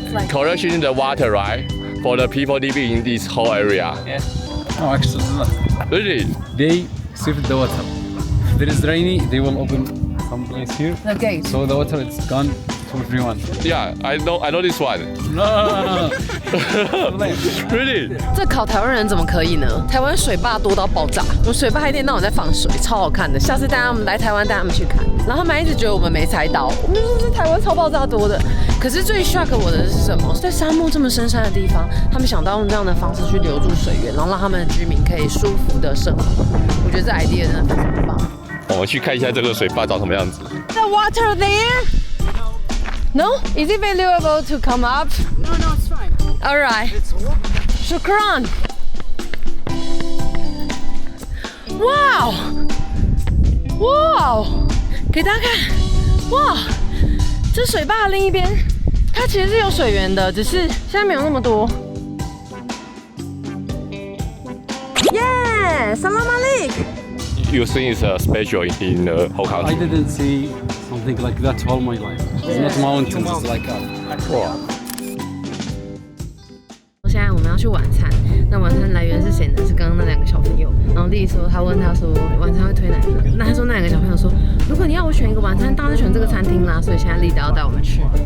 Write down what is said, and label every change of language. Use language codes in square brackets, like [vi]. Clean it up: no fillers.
[en] Collection the water, right? For the people living in this whole area. Yeah. No, actually not. Really? They save the water. If there is rainy, they will open some place here. The gate. So the water is gone to everyone. Yeah, I know this one. No. Really? [zh] 这考台湾人怎么可以呢？台湾水坝多到爆炸，我水坝一天到晚在放水，超好看的。下次带他们来台湾，带他们去看。然后他们一直觉得我们没猜到，我们就说这台湾超爆炸多的。可是最 shock 我的是什么？在沙漠这么深山的地方，他们想到用这样的方式去留住水源，然后让他们的居民可以舒服的生活。我觉得这 idea 真的非常棒。我们去看一下这个水坝长什么样子。 [en] The water there? No? Is it valuable to come up? No, it's fine. All right. Shukran. Wow! [zh] Wow! 给大家看，哇！这水坝的另一边，它其实是有水源的，只是现在没有那么多。耶 [ar] ，Salam alaikum。 [en] You think it's special in the whole country? I didn't see something like that all my life. It's not mountains, it's like Wow. [zh] 现在我们要去晚餐，那晚餐来源是谁呢？是刚刚那2个小朋友。然后丽说，他问他说晚餐会推哪个？那他说那2个小朋友说，如果你要我选一个晚餐，当然就选这个餐厅啦。所以现在丽达要带我们去。